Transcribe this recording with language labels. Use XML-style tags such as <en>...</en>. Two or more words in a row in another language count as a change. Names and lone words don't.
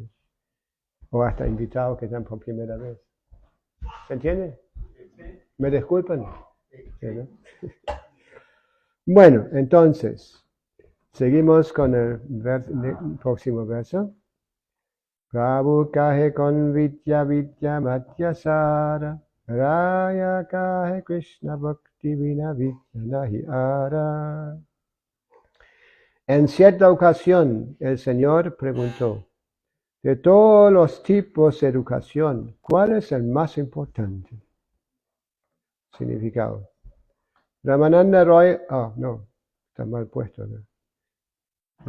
<es>O hasta invitados que están por primera vez. ¿Se entiende? ¿Me disculpan? ¿Sí, no? Bueno, entonces, seguimos con el próximo verso.</es> <bn>প্রভু কহে কোন বিদ্যা মধ্যসার, রায় কহে কৃষ্ণ ভক্তি বিনা বিদ্যা নাহি আর.</bn> <es>En cierta ocasión, el Señor preguntó, de todos los tipos de educación, ¿cuál es el más importante? Significado. Ramananda Roy, no, está mal puesto, ¿no?</es>